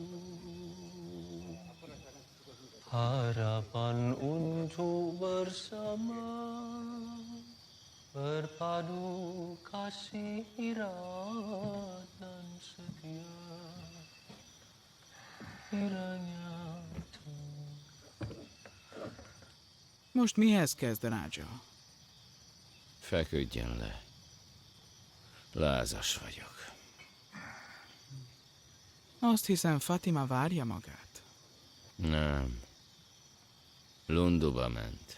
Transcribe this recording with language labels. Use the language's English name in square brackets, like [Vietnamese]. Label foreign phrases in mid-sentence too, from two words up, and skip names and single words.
[Malay] Harapan untuk bersama, berpadu kasih irat dan setia. Kiranya [Hungarian] Most mihez kezd, Rádzsa? Feküdjön le. Lázas vagyok. Azt hiszem, Fatima várja magát. Nem. Lunduba ment.